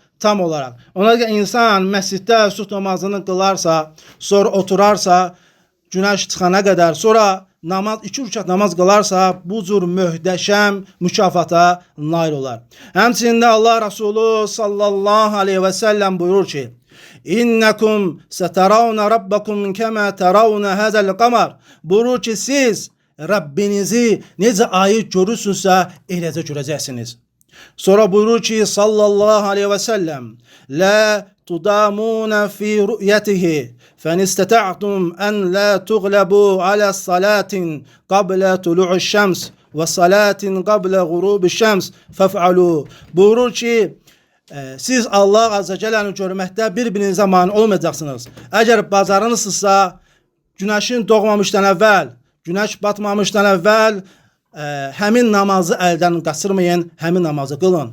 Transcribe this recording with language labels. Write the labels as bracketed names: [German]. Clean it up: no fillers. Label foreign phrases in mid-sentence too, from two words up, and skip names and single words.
[Azerbaijani] Ona görə insan məsciddə sübh namazını qılarsa, sonra oturarsa, günəş çıxana qədər, sonra iki rükət namaz qılarsa, bu cür möhtəşəm mükafata nail olar. Həmçində Allah Resulü [Arabic] صلى الله عليه وسلم [Azerbaijani] buyurur ki, [Arabic] إنكم سترون ربكم كما ترون هذا القمر. [Azerbaijani] Buyurur ki, siz Rabbinizi necə ayı görürsünüzsə, eləcə görəcəksiniz. Sonra buyurur ki [Arabic] صلى الله عليه وسلم لا تضامون في رؤيته فإن استطعتم أن لا تغلبوا على صلاة قبل طلوع الشمس وصلاة قبل غروب الشمس فافعلوا. Buyurur ki siz الله عز وجل görməkdə bir-birinizə mani olmayacaqsınız. Əgər bacarınızsa günəşin doğmamışdan əvvəl, günəş batmamışdan əvvəl həmin namazı əldən qaçırmayın, həmin namazı qılın.